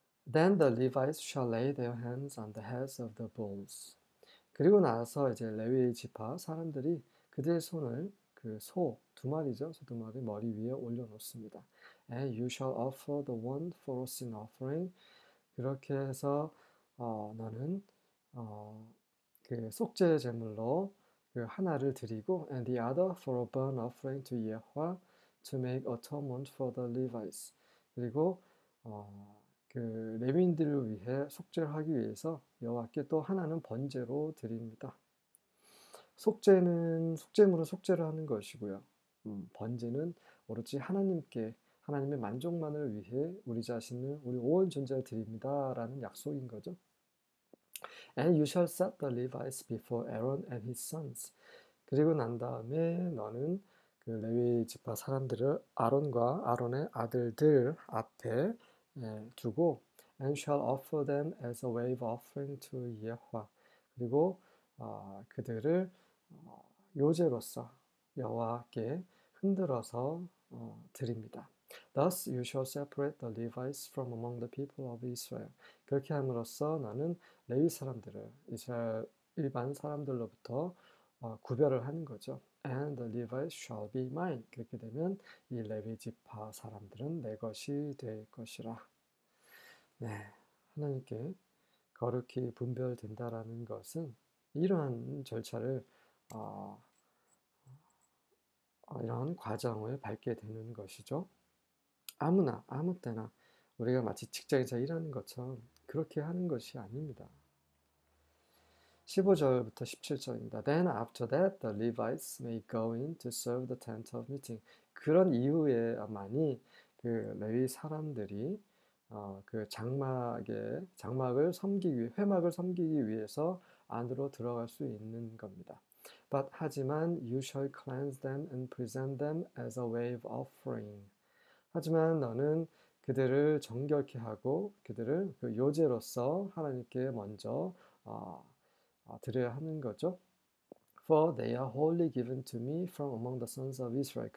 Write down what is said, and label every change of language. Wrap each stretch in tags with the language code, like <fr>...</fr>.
<en>Then the Levites shall lay their hands on the heads of the bulls.</en> <ko>그리고 나서 이제 레위 지파 사람들이 그들의 손을 그 소 두 마리죠. 소 두 마리 머리 위에 올려놓습니다.</ko> <en>And you shall offer the one for a sin offering.</en> <ko>그렇게 해서 너는 그 속죄 제물로 그 하나를 드리고</ko> <en>and the other for a burnt offering to Yahweh to make atonement for the Levites.</en> <ko>그리고 그 레위인들을 위해 속죄를 하기 위해서 여호와께 또 하나는 번제로 드립니다. 속죄는 속죄물은 속죄를 하는 것이고요. 번제는 오로지 하나님께 하나님의 만족만을 위해 우리 자신을 우리 온 존재를 드립니다라는 약속인 거죠.</ko> <en>And you shall set the Levites before Aaron and his sons.</en> <ko>그리고 난 다음에 너는 그 레위 지파 사람들을 아론과 아론의 아들들 앞에 두고</ko> <en>and shall offer them as a wave offering to Yahweh.</en> <ko>그리고 그들을 요제로서 여호와께 흔들어서 드립니다.</ko> <en>Thus you shall separate the Levites from among the people of Israel.</en> <ko>그렇게 함으로써 너는 레위 사람들을 이스라엘 일반 사람들로부터 구별을 하는 거죠.</ko> <en>And the Levites shall be mine.</en> <ko>그렇게 되면 이 레위 지파 사람들은 내 것이 될 것이라. 네, 하나님께 거룩히 분별된다라는 것은 이러한 절차를 이러한 과정을 밟게 되는 것이죠. 아무나 아무 때나 우리가 마치 직장에서 일하는 것처럼 그렇게 하는 것이 아닙니다. 15절부터 17절입니다.</ko> <en>Then after that the Levites may go in to serve the tent of meeting.</en> <ko>그런 이후에만이 그 레위 사람들이 그 장막을 섬기기 위해 회막을 섬기기 위해서 안으로 들어갈 수 있는 겁니다.</ko> <en>But</en> <ko>하지만</ko> <en>you shall cleanse them and present them as a wave offering.</en> <ko>하지만 너는 그들을 정결케 하고 그들을 그 요제로서 하나님께 먼저 드려야 하는 거죠.</ko> <en>For they are wholly given to me from among the sons of Israel.</en>